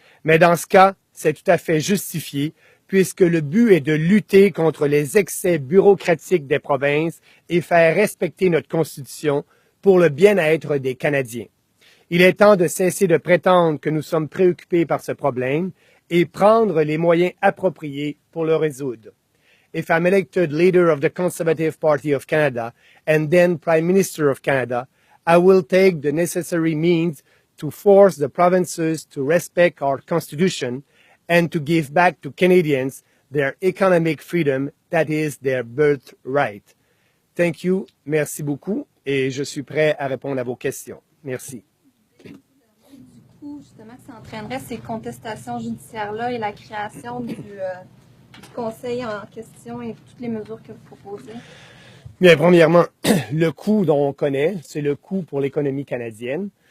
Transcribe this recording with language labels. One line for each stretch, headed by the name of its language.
French: Mais dans ce cas, c'est tout à fait justifié puisque le but est de lutter contre les excès bureaucratiques des provinces et faire respecter notre Constitution pour le bien-être des Canadiens. Il est temps de cesser de prétendre que nous sommes préoccupés par ce problème et prendre les moyens appropriés pour le résoudre.
English: If I'm elected leader of the Conservative Party of Canada and then Prime Minister of Canada, I will take the necessary means to force the provinces to respect our Constitution and to give back to Canadians their economic freedom that is their birthright. Thank you,
French: merci beaucoup, et je suis prêt à répondre à vos questions. Merci. Du coup, justement, ça entraînerait ces contestations judiciaires-là et la création du conseil en question et toutes les mesures que vous proposez? Bien, premièrement, le coût dont on connaît, c'est le coût pour l'économie canadienne.